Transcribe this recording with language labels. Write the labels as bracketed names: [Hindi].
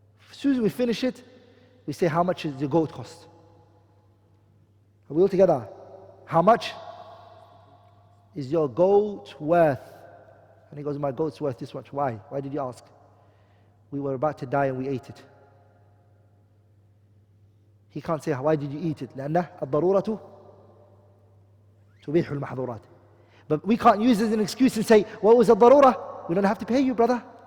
[English] As soon as we finish it, we say, how much does the goat cost? Are we all together? How much is your goat worth? And he goes, my goat's worth this much. Why? Why did you ask? We were about to die and we ate it. He can't say, why did you eat it? [Arabic] لأنه الضرورة تبيح المحظورات. [English] But we can't use it as an excuse and say, what was الضرورة? We don't have to pay you, brother.